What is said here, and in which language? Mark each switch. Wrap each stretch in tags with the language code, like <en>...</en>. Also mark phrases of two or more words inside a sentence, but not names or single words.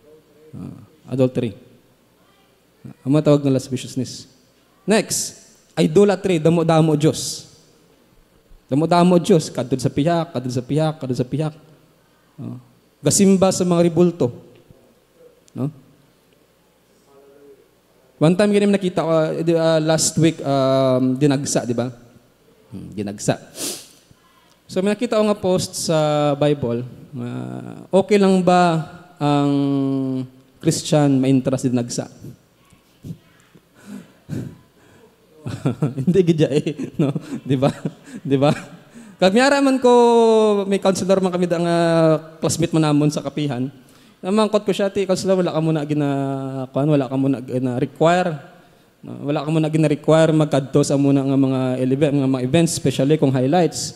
<hil>Ang tawag na lasciviousness. Next, idolatry, damo-damo Diyos. Damo-damo Diyos, kadto sa pihak. Gasimba sa mga ribulto. No?</hil> <en>One time</en> <hil>ganyan nakita ko</hil> <en>last week</en> <hil>dinagsa, di ba? Dinagsa. So may nakita ko nga post sa Bible, okay lang ba ang Christian ma-interest din nagsa? Hindi gidya no? Di ba? Di ba? Kagmiyara man ko, may counselor man kami ang classmate man namon sa kapihan. Namangkot ko siya, counselor, wala ka muna gina-require. Wala ka muna gina-require magkadto sa muna nga mga events, especially kung highlights.</hil>